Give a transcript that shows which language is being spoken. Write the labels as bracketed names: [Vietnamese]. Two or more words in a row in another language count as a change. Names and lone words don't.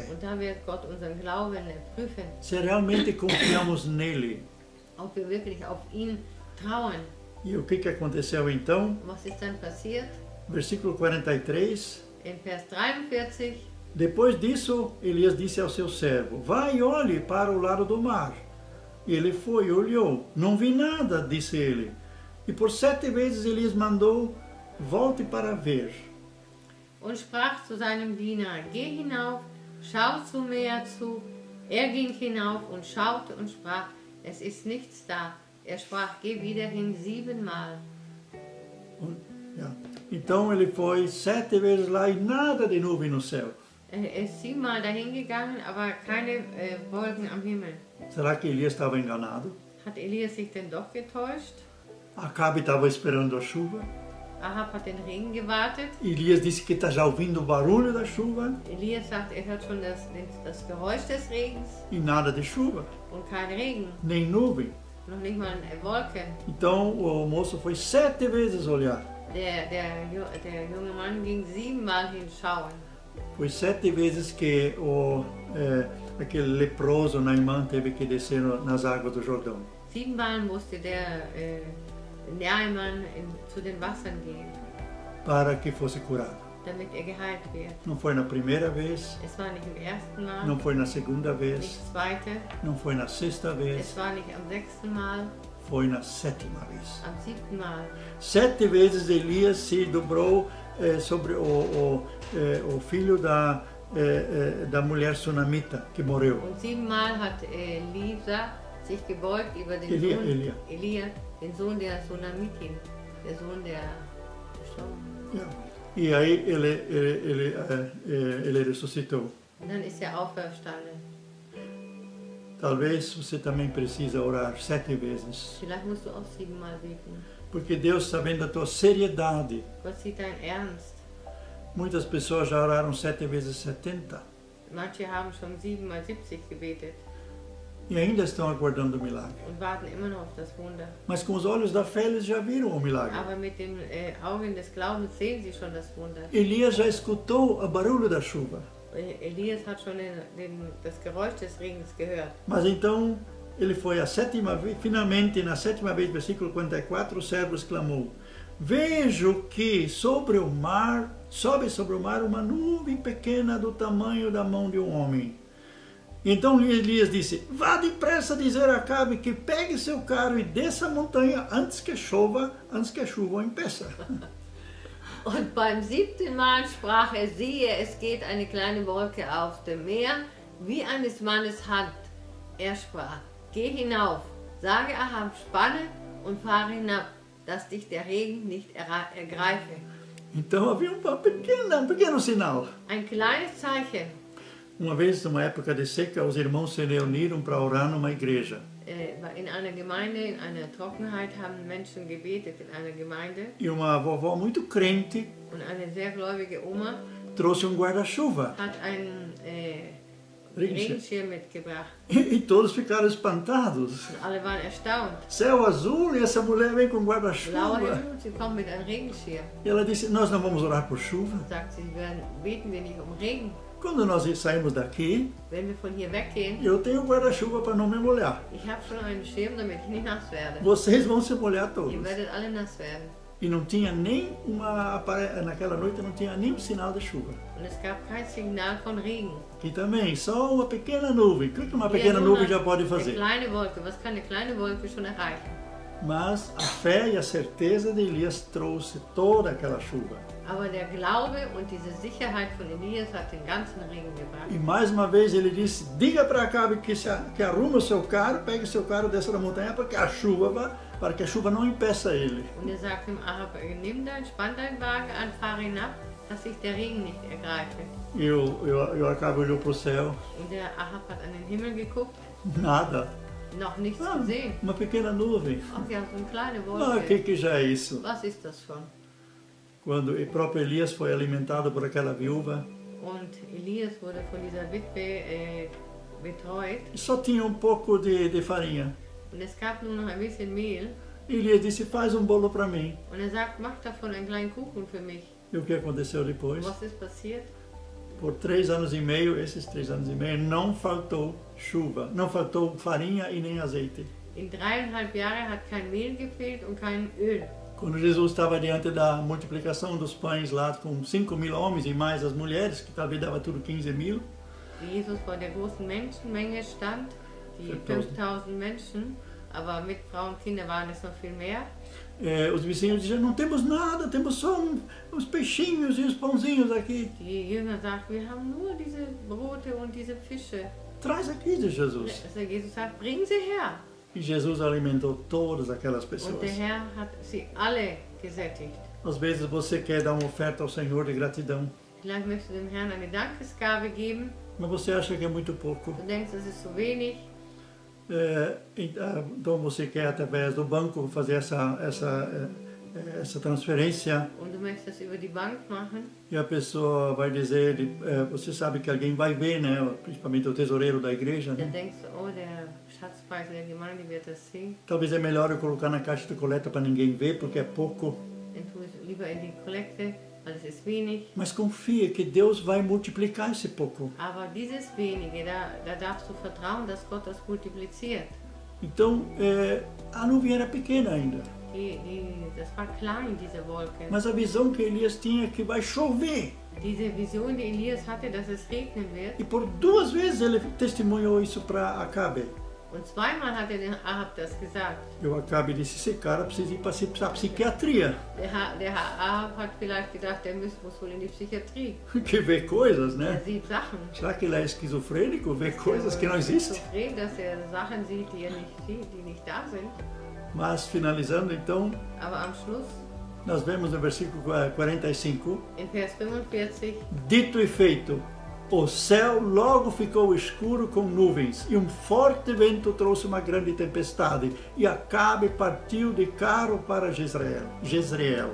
[German] Und da wird Gott unseren Glauben prüfen, [Portuguese] Se realmente confiamos nele. [German] ob wir wirklich auf ihn trauen. [Portuguese] E o que aconteceu então? [German] Was ist dann passiert? [Portuguese] Versículo 43. [German] In Vers 43, [Portuguese] Depois disso, Elias disse ao seu servo: vai e olhe para o lado do mar. E ele foi e olhou. Não vi nada, disse ele. E por 7 vezes Elias mandou: volte para ver. [German] und sprach zu seinem Diener, geh hinauf, schau zum Meer zu. Er ging hinauf und schaute und sprach, es ist nichts da. Er sprach, geh wieder hin 7-mal. [Portuguese] Então ele foi 7 vezes lá e nada de nuvem no céu. [German] Er ist 7-mal dahin gegangen, aber keine Wolken am Himmel. [Portuguese] Será que Elias estava enganado? [German] Hat Elias sich denn doch getäuscht? [Portuguese] Acabe estava esperando a chuva. [German] Ahab hat den Regen gewartet. [Portuguese] Elias disse que está já ouvindo o barulho da chuva [German] Elias sagt, er hört schon das Geräusch des Regens [Portuguese] e nada de chuva, [German] und kein Regen, [Portuguese] nem nuvem. [German] noch nicht mal Wolken. [Portuguese] Então o moço foi 7 vezes olhar. [German] Der junge Mann ging 7-mal hinschauen. [Portuguese] Foi 7 vezes que aquele leproso Naimã teve que descer nas águas do Jordão. [German] 7-mal musste der Naaman zu den Wassern gehen, [Portuguese] Para que fosse curado. [German] damit er geheilt wird. [Portuguese] Não foi na primeira vez, [German] Es war nicht im ersten Mal, [Portuguese] não foi na segunda [German] nicht [Portuguese] vez, [German] das zweite, [Portuguese] não foi na sexta vez, [German] es war nicht am 6. Mal, [Portuguese] foi na 7ª vez. [German] am 7. Mal. [Portuguese] 7 vezes Elias se dobrou sobre o filho da mulher sunamita que morreu. [German] Und 7-mal hat Elisa sich gebeugt über den Elia. Den Sohn der Sunamitin, der Sohn der gestorben. [Portuguese] E aí ele ressuscitou. [German] Und dann ist er auferstanden. [Portuguese] Talvez você também precisa orar 7 vezes. [German] Vielleicht musst du auch 7-mal beten. [Portuguese] Porque Deus está vendo a tua seriedade. [German] Gott sieht dein Ernst. [Portuguese] Muitas pessoas já oraram 7 vezes 70 [German] Manche haben schon 7-mal 70 gebetet [Portuguese] e ainda estão aguardando o milagre. [German] und warten immer noch auf das Wunder. [Portuguese] Mas com os olhos da fé eles já viram o milagre. [German] Aber mit den Augen des Glaubens sehen sie schon das Wunder. [Portuguese] Elias já escutou o barulho da chuva. [German] Elias hat schon das Geräusch des Regens gehört. [Portuguese] Mas então ele foi a 7ª vez, finalmente na 7ª vez, versículo 44, o servo exclamou: Vejo que sobe sobre o mar uma nuvem pequena do tamanho da mão de um homem. Então Elias disse: Vá depressa dizer a Acabe que pegue seu carro e desça a montanha antes que a chuva o impeça. [German] Und beim 7. Mal sprach er, siehe, es geht eine kleine Wolke auf dem Meer, wie eines Mannes Hand. Er sprach, geh hinauf, sage Ahab, spanne und fahre hinab, dass dich der Regen nicht ergreife. [Portuguese] Então havia um pequeno sinal. [German] Ein kleines Zeichen. [Portuguese] Uma vez, numa época de seca, os irmãos se reuniram para orar numa igreja. [German] In einer Gemeinde, in einer Trockenheit haben Menschen gebetet in einer Gemeinde. [Portuguese] E uma vovó muito crente [German] Und eine sehr gläubige Oma [Portuguese] trouxe guarda-chuva. [German] hat einen Regenschirm mitgebracht. [Portuguese] E todos ficaram espantados. [German] Und alle waren erstaunt. [Portuguese] Céu azul e essa mulher vem com [German] Blauer [Portuguese] guarda-chuva. [German] Himmel, sie kommt mit einem Regenschirm. [Portuguese] E ela disse: Nós não vamos orar por chuva. [German] Sagt sie, beten wir nicht um Regen. [Portuguese] Quando nós saímos daqui, [German] Wenn wir von hier weggehen, [Portuguese] eu tenho guarda-chuva para não me molhar. [German] ich habe schon einen Schirm, damit ich nicht nass werde. [Portuguese] Vocês vão se molhar [German] Ihr [Portuguese] todos. [German] werdet alle nass werden. [Portuguese] E não tinha nem naquela noite não tinha nem sinal de chuva. [German] Und es gab kein Signal von Regen. [Portuguese] Aqui também, só uma pequena nuvem. O que uma [German] Hier [Portuguese] pequena [German] nur [Portuguese] nuvem já pode [German] eine [Portuguese] fazer? [German] kleine Wolke. Was kann eine kleine Wolke schon erreichen? [Portuguese] Mas a fé e a certeza de Elias trouxe toda aquela chuva. [German] Aber der Glaube und diese Sicherheit von Elias hat den ganzen Regen gebracht. [Portuguese] E mais uma vez ele disse: diga para Acabe que arrume o seu carro, pegue o seu carro, desça da montanha para que a chuva não impeça ele. [German] Und er sagt dem Ahab, spann deinen Wagen an, fahre hinab, dass sich der Regen nicht ergreife. [Portuguese] E o Acabe olhou para o céu, [German] Und der Ahab hat an den Himmel geguckt, [Portuguese] nada. [German] noch nichts gesehen. [Portuguese] Uma pequena nuvem. [German] Ach ja, so eine kleine Ah, Wolke. [Portuguese] que já é isso? [German] Was ist das von? [Portuguese] Quando o próprio Elias foi alimentado por aquela viúva, [German] Und Elias wurde von dieser Witwe betreut. [Portuguese] só tinha um pouco de farinha. [German] Und es gab nur noch ein bisschen Mehl. [Portuguese] Elias disse: faz um bolo para mim. [German] Und er sagt, mach davon einen kleinen Kuchen für mich. [Portuguese] E o que aconteceu [German] Und [Portuguese] depois? [German] was ist passiert? [Portuguese] Por 3 anos e meio, esses 3 anos e meio, não faltou chuva, não faltou farinha e nem azeite. [German] In 3,5 Jahren hat kein Mehl gefehlt und kein Öl. [Portuguese] Quando Jesus estava diante da multiplicação dos pães lá com 5.000 homens e mais as mulheres, que talvez dava tudo 15.000, [German] Wie Jesus vor der großen Menschenmenge stand, die 5.000 Menschen, aber mit Frauen und Kindern waren es noch viel mehr. [Portuguese] Os vizinhos diziam: não temos nada, temos só uns peixinhos e os pãozinhos aqui. [German] Die Jünger sagten, wir haben nur diese Brote und diese Fische. [Portuguese] Traz aqui, diz Jesus. [German] Also Jesus sagt, bring sie her. [Portuguese] E Jesus alimentou todas aquelas [German] Und [Portuguese] pessoas. [German] der Herr hat sie alle gesättigt. [Portuguese] Às vezes você quer dar uma oferta ao Senhor de gratidão, [German] Vielleicht möchtest du dem Herrn eine Dankesgabe geben. [Portuguese] mas você acha que é muito pouco. [German] Du denkst, das ist zu wenig. [Portuguese] Então você quer através do banco fazer essa transferência [German] und du möchtest das über die Bank machen, [Portuguese] e a pessoa vai dizer, você sabe que alguém vai ver, né? Principalmente o tesoureiro da igreja, [German] dann [Portuguese] né? [German] denkst du, oh, der Schatzpreis der Gemeinde wird das sehen. [Portuguese] Talvez é melhor eu colocar na caixa de coleta para ninguém ver, porque é pouco. [German] Dann tu es lieber in die Kollekte, weil es ist wenig. [Portuguese] Mas confia que Deus vai multiplicar esse pouco. [German] Aber dieses wenige, da darfst du vertrauen, dass Gott das multipliziert. [Portuguese] Então, a nuvem era pequena ainda. [German] Das war klein, diese Wolke. [Portuguese] Mas a visão que Elias tinha é que vai chover. [German] Diese Vision, die Elias hatte, dass es regnen wird. [Portuguese] E por 2 vezes ele testemunhou isso para Acabe. [German] Und zweimal hat dem Ahab das gesagt. [Portuguese] E o Acabe disse, esse cara precisa ir para a psiquiatria. [German] Der Ahab hat vielleicht gedacht, der muss wohl in die Psychiatrie. [Portuguese] Que vê coisas, [German] Er [Portuguese] né? [German] sieht Sachen. [Portuguese] Será que ele é esquizofrênico? Vê coisas que não existem? [German] Schizophren, dass er Sachen sieht, die er nicht sieht, die nicht da sind. [Portuguese] Mas, finalizando, então, [German] Aber am Schluss, [Portuguese] nós vemos no versículo 45, [German] in Vers 45, [Portuguese] dito e feito, o céu logo ficou escuro com nuvens, e forte vento trouxe uma grande tempestade, e Acabe partiu de carro para Jezreel.